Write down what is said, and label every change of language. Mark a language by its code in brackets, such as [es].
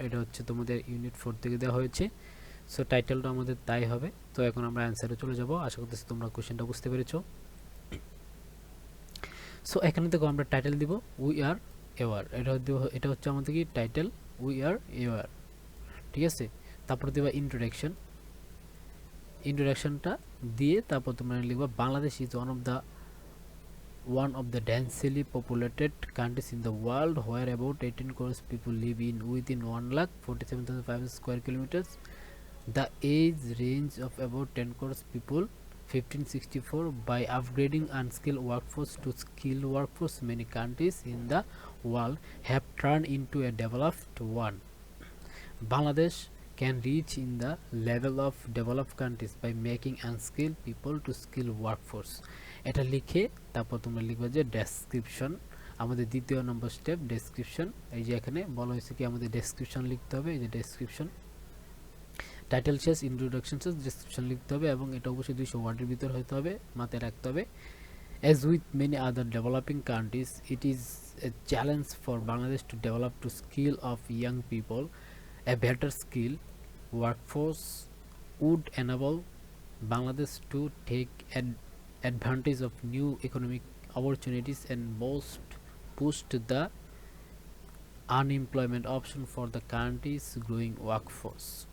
[bn] এটা হচ্ছে তোমাদের ইউনিট 4 থেকে দেওয়া হয়েছে। সো টাইটেলটা আমাদের তাই হবে। তো এখন আমরা অ্যান্সারে চলে যাব। আশা করতেছি তোমরা কোশ্চেনটা বুঝতে পেরেছো। সো এখানে দেখো আমরা টাইটেল দিব উই আর এওয়ার। এটা হচ্ছে আমাদের কি টাইটেল, উই আর এওয়ার, ঠিক আছে। তারপর দেবা ইন্ট্রোডাকশনটা দিয়ে তারপর তোমরা লিখবা [en] Bangladesh is one of the densely populated countries in the world where about 18 crores people live in within 1,47,500 square kilometers. The age range of about 10 crores people 1564. By upgrading unskilled workforce to skilled workforce, many countries in the world have turned into a developed one. Bangladesh can reach in the level of developed countries by making unskilled people to skilled workforce. [bn] এটা লিখে তারপর তোমরা লিখবে যে description, আমাদের দ্বিতীয় নম্বর step description. এই যে এখানে বলা হয়েছে কি আমাদের ডেসক্রিপশন লিখতে হবে। এই যে ডেসক্রিপশন, টাইটেল শেষ, ইন্ট্রোডাকশন শেষ, ডেসক্রিপশন লিখতে হবে এবং এটা অবশ্যই 200 ওয়ার্ডের ভিতর হতে হবে, মাথায় রাখতে হবে। [en] As with many other developing countries, it is a challenge for Bangladesh to develop to skill of young people. A better skill workforce would enable Bangladesh to take advantage of new economic opportunities and boost the unemployment option for the country's growing workforce.